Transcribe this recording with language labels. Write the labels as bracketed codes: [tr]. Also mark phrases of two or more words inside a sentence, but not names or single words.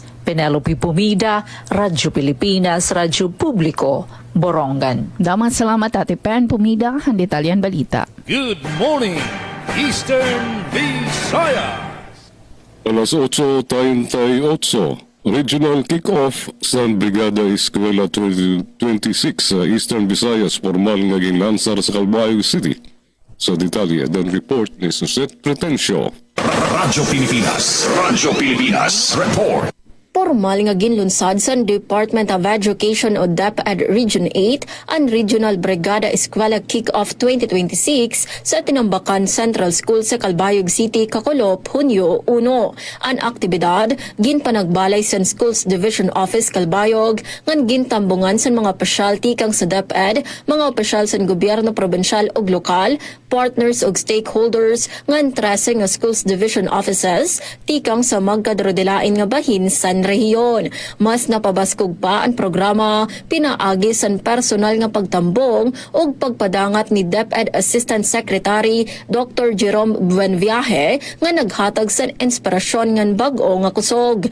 [war] Penelope Pumida, Radyo Pilipinas, Radyo Publiko, Borongan. Damat salamat Ate Pen Pumida, ang detalyan balita. [en] Good morning, Eastern Visayas. [war] Alas 8:38, Regional Kick-Off sa Brigada Eskwela 2026 sa Eastern Visayas formal nga ginlansar sa Calbayog City. Sa detalye, dan report ni Suset Pretencio. Radyo Pilipinas Report. Formal nga ginlunsad sa Department of Education o DepEd Region 8 ang Regional Brigada Eskwela Kick-Off 2026 sa Tinambakan Central School sa Calbayog City, Kakulop, Hunyo 1. Ang aktibidad ginpanagbalay sa Schools Division Office Calbayog ngan gintambungan sa mga pasyalty kang sa DepEd, mga opisyal sa gobyerno probensyal o lokal, partners o stakeholders ngan 13 nga Schools Division Offices tikang sa magkadrodelain nga bahin sa rehiyon. Mas napabaskog pa ang programa pinaagi sa personal nga pagtambong o pagpadangat ni DepEd [en] Assistant Secretary [war] Dr. Jerome Buenviaje nga naghatag sa inspirasyon ngan bag-o nga kusog.